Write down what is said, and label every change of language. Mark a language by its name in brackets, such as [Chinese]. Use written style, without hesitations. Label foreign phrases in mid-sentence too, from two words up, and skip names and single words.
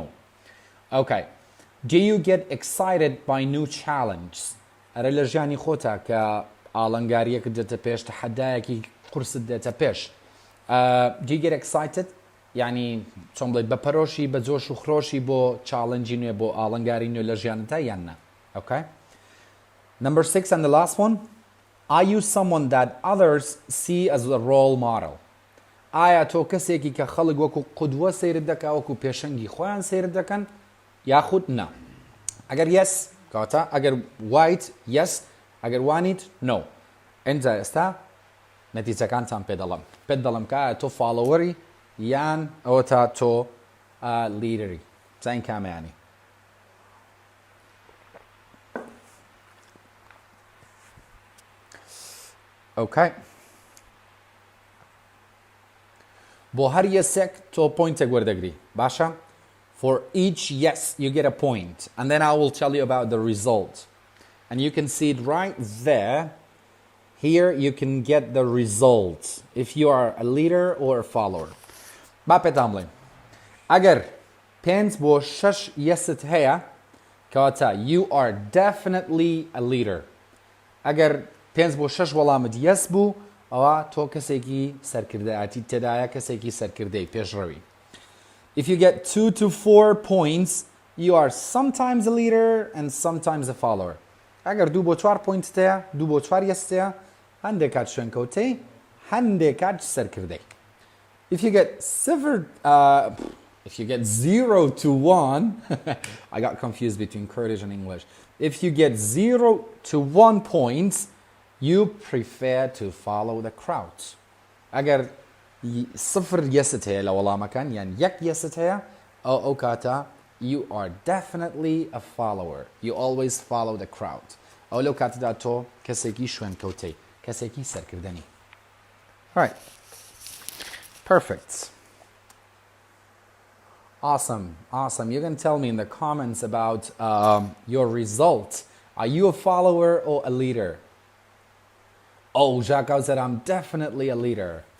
[English] Okay. Do you get excited by new challenges? [Central Kurdish] ئەرە لە ژیانی خۆتە کە ئاڵنگاریەکت دێتە پێش تەحەدایەکی قورست دێتە پێش [English] do you get excited [Central Kurdish] یعنی چۆن بڵێت بە پەرۆشی بە جۆش و خرۆشی بۆ چاڵنجی نوێ بۆ ئاڵنگاری نوێ لە ژیانتە یان نا. [English] Okay. Number 6 and the last one. Are you someone that others see as a role model? [Central Kurdish] ئایا تۆ کەسێکی کە خەڵک وەکو قودوە سەیرت دەکا وەکو پێشەنگی خۆیان سەیرت دەکەن یاخود نا؟ ئەگەر yes کەواتە ئەگەر [English] white yes [Central Kurdish] ئەگەر وانیت no. ئینجا ئێستا نەتیجەکانتان پێت دەڵم کە ئایا تۆ فاڵۆوەری یان ئەوە تا تۆ لیدەری زین کامەیانی. [English] Okay. [Central Kurdish] بۆ هەر یەسێک تۆ پۆینتێک وەردەگری باشە؟ [English] For each yes you get a point and then I will tell you about the result and you can see it right there. Here you can get the result if you are a leader or a follower. [Central Kurdish] با پێتان بڵێم ئەگەر 5 بۆ 6 یەست هەیە کەواتە [English] you are definitely a leader. [Central Kurdish] ئەگەر 5 بۆ 6 وەڵامت yes بوو ئەوە تۆ کەسێکی سەرکردایەتی تێدایە کەسێکی سەرکردەی پێشڕەوی. [English] If you get 2 to 4 points you are sometimes a leader and sometimes a follower. [Central Kurdish] ئەگەر 2 بۆ 4 پوینت هەیە 2 بۆ 4 یەستەیە هەندێک کات شوێنکەوتەی هەندێک کات سەرکردەی. [English] If you get 0 to 1 I got confused between Kurdish and English. If you get 0 to 1 points you prefer to follow the crowd. ئەگەر 0 یەست هەیە لە وەڵامەکان یان 1 یەست هەیە ئەو کاتە you are definitely a follower. You always follow the crowd. [Central Kurdish] ئەو لەو کاتەدا تۆ کەسێکی شوێنکەوتەی کەسێکی سەرکردنی. [English] Alright. Perfect. Awesome. You can tell me in the comments about your result. Are you a follower or a leader? Oh, Jacques said, I'm definitely a leader.